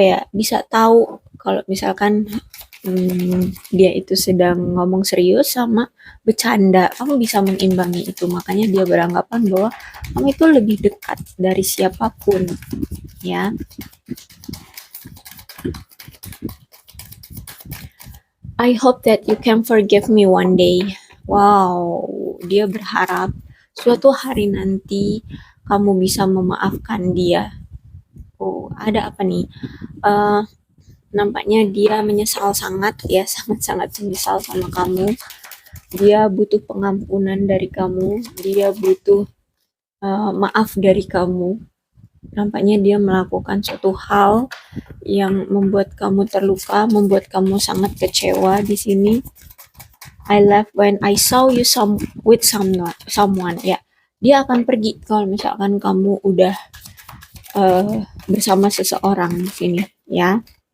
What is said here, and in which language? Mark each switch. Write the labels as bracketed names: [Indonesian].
[Indonesian] Bisa tahu kalau misalkan dia itu sedang ngomong serius sama bercanda, kamu bisa mengimbangi itu. Makanya dia beranggapan bahwa kamu itu lebih dekat dari siapapun, ya. [English] I hope that you can forgive me one day. [Indonesian] Wow, dia berharap suatu hari nanti kamu bisa memaafkan dia. Oh, ada apa nih? Nampaknya dia menyesal sangat ya, sangat-sangat menyesal sama kamu. Dia butuh pengampunan dari kamu, dia butuh maaf dari kamu. Nampaknya dia melakukan suatu hal yang membuat kamu terluka, membuat kamu sangat kecewa di sini. [English] I left when I saw you with someone. [Indonesian] Ya, dia akan pergi kalau misalkan kamu udah bersama seseorang di sini, ya.